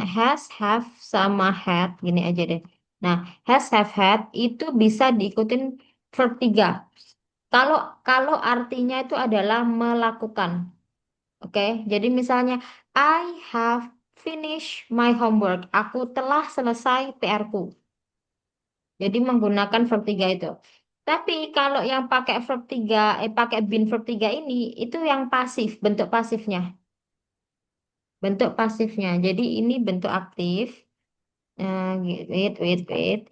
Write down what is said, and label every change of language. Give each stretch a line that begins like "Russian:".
Indonesian: Has, have sama had gini aja deh. Nah, has, have, had itu bisa diikutin verb 3. Kalau kalau artinya itu adalah melakukan. Oke, jadi misalnya
English: I have finished my homework.
Indonesian: Aku telah selesai PR-ku. Jadi menggunakan verb 3 itu. Tapi kalau yang pakai verb 3, pakai bin verb 3 ini, itu yang pasif, bentuk pasifnya. Bentuk pasifnya. Jadi ini bentuk aktif.
English: Wait.